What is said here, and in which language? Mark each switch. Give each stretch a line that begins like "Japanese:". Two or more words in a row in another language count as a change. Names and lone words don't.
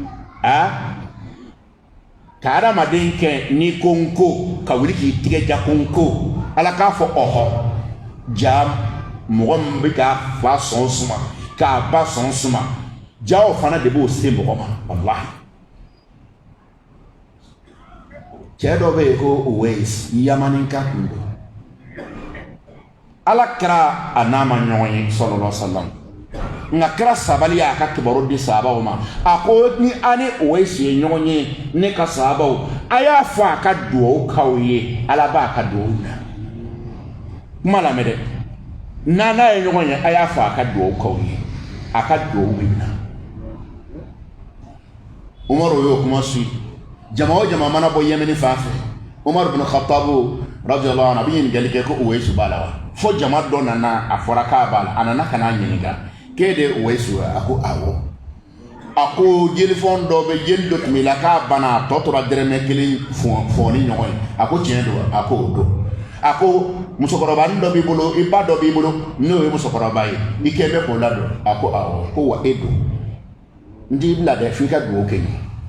Bambara: ka adamaden kɛ ni ko n ko ka wuli k'i tigɛ ja ko n ko ala k'a fɔ ɔhɔ ja mɔgɔ min bɛ k'a fa sɔn suma k'a ba sɔn suma ja o fana de b'o se mɔgɔ ma walahi cɛ dɔ bɛ yen ko Uwais Yamanika kun don ala kɛra a n'a ma ɲɔgɔn ye
Arabic: صلى الله عليه وسلم
Bambara: nka kɛra sabali a ka kibaru di sahabaw ma a ko ni ani Uwais ye ɲɔgɔn ye ne ka sahabaw a y'a fɔ a ka duwawu k'aw ye ala b'a ka duwawu na kuma lamɛn dɛ n'a ye ɲɔgɔn ye a y'a fɔ a ka duwawu k'aw ye a ka duwawu bɛ na Umaru y'o kuma su jama o jama mana bɔ Yemeni fan fɛ Umar bin Khattab
Arabic: رضي الله عنه
Bambara: a bɛ ɲininkali kɛ ko Uwais b'a la wa fo jama dɔ nana a fɔra k'a b'a la a nana ka n'a ɲininka k'e de Uwais wa a ko awɔ a ko jelifɔn dɔ bɛ jeli dɔ tun b'i la k'a banna a tɔ tora dɛrɛmɛ 1 fɔ ni ɲɔgɔn ye a ko tiɲɛ don a ko o don a ko musokɔrɔba dɔ b'i bolo i ba dɔ b'i bolo n'o ye musokɔrɔba ye i kɛ bɛ k'o ladon a ko awɔ ko wa e don n t'i bila dɛ f'i ka duwawu kɛ n ye